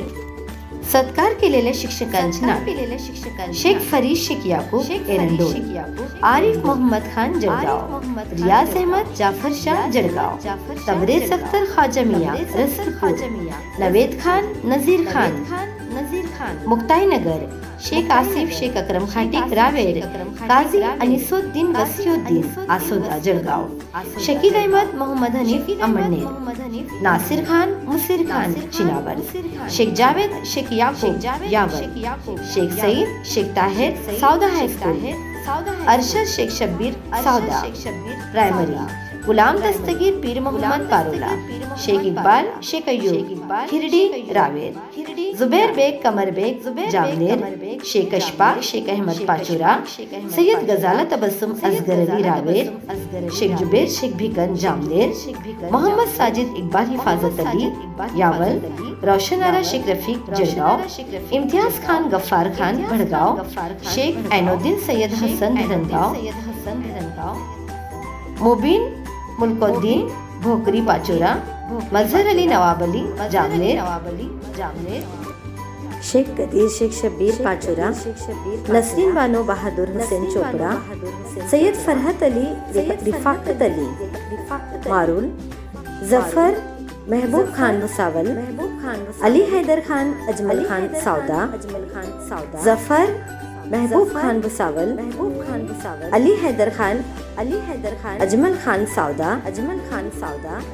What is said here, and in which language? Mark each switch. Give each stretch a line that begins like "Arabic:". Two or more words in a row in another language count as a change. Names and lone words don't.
Marathi: सत्कार केलेल्या शिक्षकांचे नाव शेख फरीद शेख याकूब एरंडोल, आरिफ मोहम्मद खान जळगाव, रियाज अहमद जाफर शाह जळगाव, तबरेज अख्तर ख्वाजा मियां रसूलपुर, नवेद खान नजीर खान मुक्ताईनगर, शेख आसिफ शेख अकरम खाटिक रावेर, काझी अनिसुद्दीन वसीउद्दीन आसोदा जळगाव, शकील अहमद मोहम्मद हनीफ अमळनेर, नासिर खान मुसीर खान चिनावर, शेख जावेद शेख याकूब यावर, शेख सईद शेख ताहिर सौदा हाईस्कूल, अरशद शेख शब्बीर सौदा प्राइमरी, गुलाम दस्तगीर पीर मोहम्मद पारोला, शेख इकबाल शेख अय्यूब खिरडी रावेर, जुबैर बेग कमर बेग जामनेर, शेख अशफाक शेख अहमद पाचोरा, सैयद गजाला तबस्सुम असगर अली रावेर, शेख जुबैर शेख भिकन जामनेर, मोहम्मद साजिद इकबाल हिफाजत अली यावल, रोशन आरा शेख रफीक जळगाव, इम्तियाज खान गफ्फार खान भडगाव, शेख ऐनुद्दीन सैयद हसन धरणगाव, मुबीन मुल्कोद्दीन भोकरी पाचोरा, मजहर अली नवाब अली जामनेर, शेख कदीर शेख शब्बीर पाचोरा, नसरीन बानो बहादुर हुसैन चोपड़ा, सैयद फरहत अली रिफाकत अली मारुल, जफर महबूब खान भुसावल, अली हैदर खान अजमल खान सौदा, जफर महबूब खान भुसावल, अली हैदर खान अजमल खान सौदा,